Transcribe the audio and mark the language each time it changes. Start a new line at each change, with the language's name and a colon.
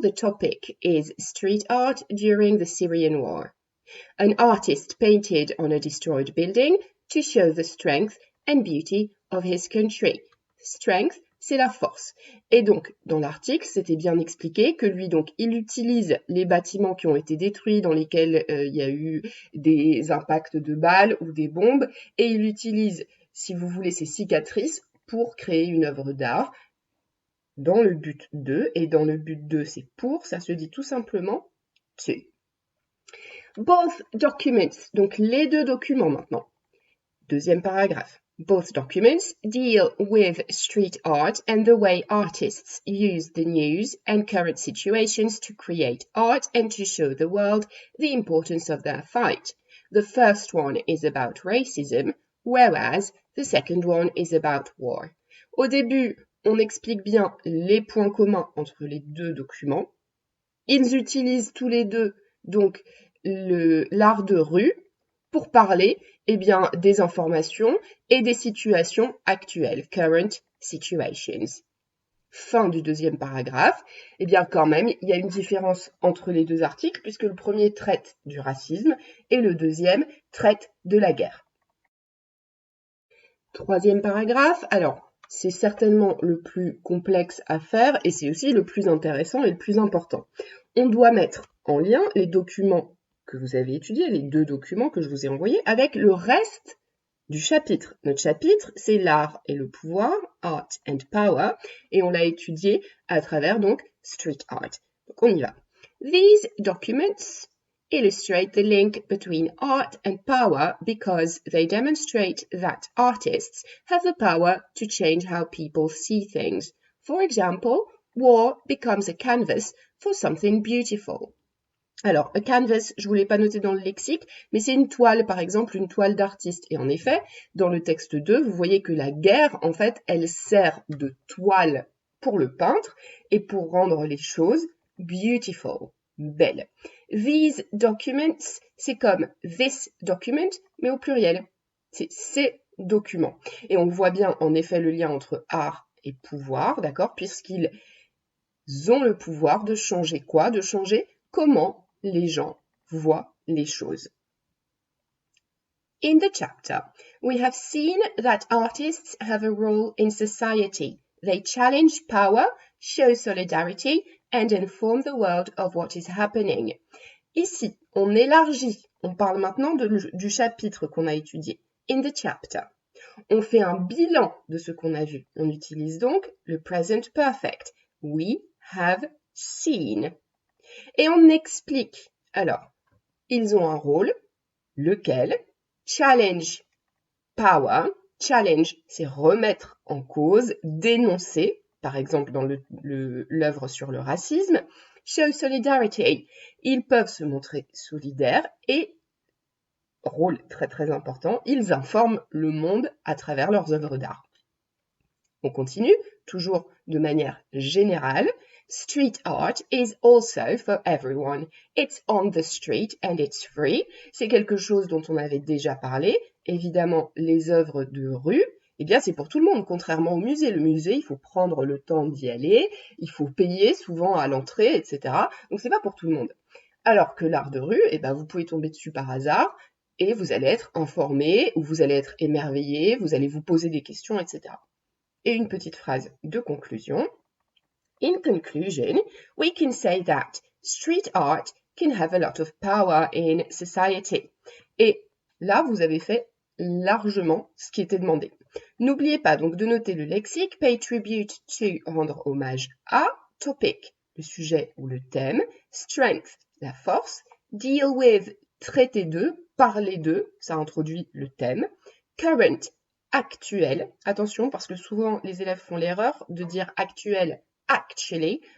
English: The topic is street art during the Syrian war. An artist painted on a destroyed building to show the strength and beauty of his country.
French: Strength, c'est la force. Et donc, dans l'article, c'était bien expliqué que lui, donc, il utilise les bâtiments qui ont été détruits, dans lesquels il y a eu des impacts de balles ou des bombes, et il utilise, si vous voulez, ces cicatrices pour créer une œuvre d'art dans le but de, et dans le but de, c'est pour, ça se dit tout simplement to.
English: Both documents,
French: donc les deux documents maintenant. Deuxième paragraphe.
English: Both documents deal with street art and the way artists use the news and current situations to create art and to show the world the importance of their fight. The first one is about racism, whereas the second one is about war.
French: Au début, on explique bien les points communs entre les deux documents. Ils utilisent tous les deux donc l'art de rue pour parler bien, des informations et des situations actuelles,
English: current situations.
French: Fin du deuxième paragraphe. Bien, quand même, il y a une différence entre les deux articles puisque le premier traite du racisme et le deuxième traite de la guerre. Troisième paragraphe. Alors, c'est certainement le plus complexe à faire et c'est aussi le plus intéressant et le plus important. On doit mettre en lien les documents que vous avez étudiés, les deux documents que je vous ai envoyés, avec le reste du chapitre. Notre chapitre, c'est l'art et le pouvoir,
English: art and power,
French: et on l'a étudié à travers donc street art. Donc on y va.
English: These documents illustrate the link between art and power because they demonstrate that artists have the power to change how people see things. For example, war becomes a canvas for something beautiful.
French: Alors, a canvas, je ne vous l'ai pas noté dans le lexique, mais c'est une toile, par exemple, une toile d'artiste. Et en effet, dans le texte 2, vous voyez que la guerre, en fait, elle sert de toile pour le peintre et pour rendre les choses beautiful, belle.
English: These documents,
French: c'est comme
English: this document,
French: mais au pluriel. C'est ces documents. Et on voit bien en effet le lien entre art et pouvoir, d'accord, puisqu'ils ont le pouvoir de changer quoi? De changer comment les gens voient les choses.
English: In the chapter, we have seen that artists have a role in society. They challenge power, show solidarity, and inform the world of what is happening.
French: Ici, on élargit. On parle maintenant du chapitre qu'on a étudié.
English: In the chapter.
French: On fait un bilan de ce qu'on a vu. On utilise donc le present perfect.
English: We have seen.
French: Et on explique. Alors, ils ont un rôle, lequel?
English: Challenge, power.
French: Challenge, c'est remettre en cause, dénoncer, par exemple dans l'œuvre sur le racisme.
English: Show solidarity,
French: ils peuvent se montrer solidaires et, rôle très très important, ils informent le monde à travers leurs œuvres d'art. On continue, toujours de manière générale.
English: Street art is also for everyone. It's on the street and it's free.
French: C'est quelque chose dont on avait déjà parlé. Évidemment, les œuvres de rue, eh bien, c'est pour tout le monde, contrairement au musée. Le musée, il faut prendre le temps d'y aller, il faut payer souvent à l'entrée, etc. Donc, c'est pas pour tout le monde. Alors que l'art de rue, eh ben, vous pouvez tomber dessus par hasard et vous allez être informé, ou vous allez être émerveillé, vous allez vous poser des questions, etc. Et une petite phrase de conclusion.
English: In conclusion, we can say that street art can have a lot of power in society.
French: Et là, vous avez fait largement ce qui était demandé. N'oubliez pas donc de noter le lexique,
English: pay tribute to,
French: rendre hommage à, topic, le sujet ou le thème, strength, la force,
English: deal with,
French: traiter de, parler de, ça introduit le thème, current, actuel, attention parce que souvent les élèves font l'erreur de dire actuel, actually.